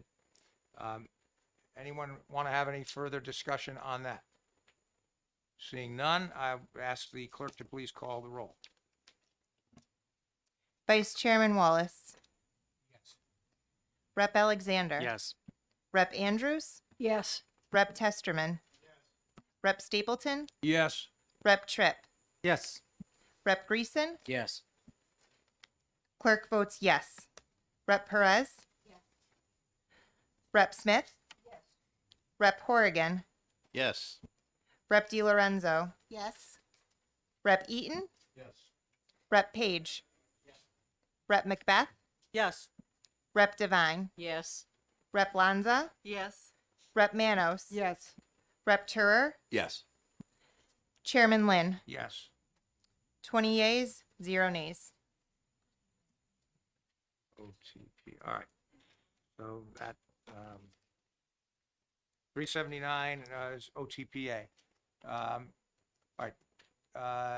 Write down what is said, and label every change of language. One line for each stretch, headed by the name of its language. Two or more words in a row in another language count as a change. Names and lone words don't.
English: Anyone want to have any further discussion on that? Seeing none, I ask the clerk to please call the roll. Vice Chairman Wallace. Yes. Rep. Alexander. Yes. Rep. Andrews. Yes. Rep. Testerman. Yes. Rep. Stapleton. Yes. Rep. Tripp. Yes. Rep. Greason. Yes. Clerk votes yes. Rep. Perez. Yes. Rep. Smith. Yes. Rep. Horrigan. Yes. Rep. DiLorenzo. Yes. Rep. Eaton. Yes. Rep. Page. Yes. Rep. Macbeth. Yes. Rep. Devine. Yes. Rep. Lanza. Yes. Rep. Manos. Yes. Rep. Turer. Yes. Chairman Lynn. Yes. 20 yeas, 0 nays. OTP. All right. So that 379 is OTPA. All right.